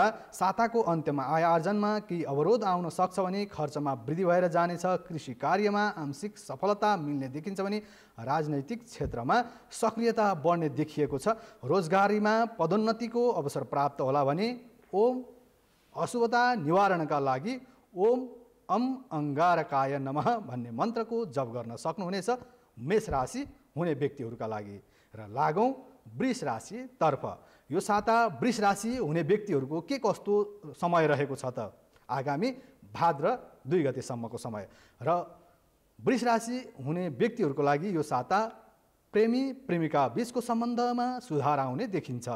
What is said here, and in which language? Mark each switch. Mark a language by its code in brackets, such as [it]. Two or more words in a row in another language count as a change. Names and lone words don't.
[ne] साताको अन्त्यमा आय आर्जनमा केही अवरोध आउन सक्छ भने खर्चमा वृद्धि भएर जानेछ। कृषि कार्यमा आंशिक सफलता मिल्ने देखिन्छ भने राजनैतिक क्षेत्रमा सक्रियता बढ्ने देखिएको छ। रोजगारीमा पदोन्नतिको अवसर प्राप्त होला भने ओम अशुभता निवारणका लागि [sa] ओम अंगारकाय नमः [ne] भन्ने मन्त्रको जप गर्न सक्नुहुनेछ मेष राशि हुने व्यक्तिहरूका लागि। र लागौँ वृष राशितर्फ। यो साता वृष राशि हुने व्यक्तिहरूको के कस्तो समय रहेको छ त आगामी भाद्र 2 गतेसम्मको समय। र वृष राशि हुने व्यक्तिहरूको लागि यो साता प्रेमी प्रेमिका बीचको सम्बन्धमा सुधार आउने देखिन्छ।